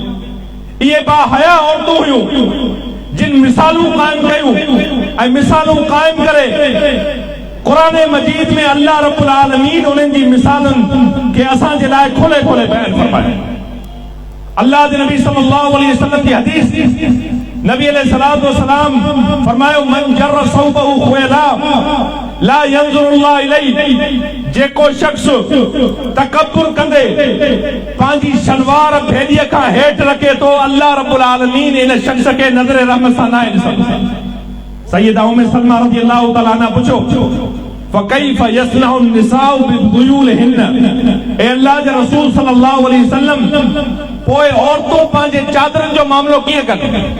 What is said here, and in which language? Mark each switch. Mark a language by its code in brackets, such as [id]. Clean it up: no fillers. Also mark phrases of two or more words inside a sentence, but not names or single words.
[sd] ये बाहया औरतूं हुयूं जिन मिसालूं कायम कयूं ऐं मिसालूं कायम करे कुरान मजीद में [ar] الله رب العالمين [sd] उन्हनि जी मिसालुनि खे असांजे लाइ खोले खोले बयान फरमायो। अल्लाह जे नबी [ar] صلى الله عليه وسلم [sd] की हदीस, नबी [ar] عليه الصلاة والسلام [sd] फरमायो [ar] من جر ثوبه خيلاء لا ينظر الله إليه, [sd] जेको शख्स तकब्बुर कंदे पंहिंजी शलवार भेड़ीअ खां हेठि रखे थो, [ar] الله رب العالمين [sd] इन शख्स खे नज़र रहमत सां न ॾिसंदो। सैयदा उम्मे सलमा [ar] رضي الله تعالى عنها [sd] पुछो [ar] فكيف يصنع النساء بذيولهن, [sd] ए अल्लाह जे रसूल [ar] صلى الله عليه وسلم [sd] पोइ औरतूं पंहिंजे चादरनि जो मामलो कीअं कनि?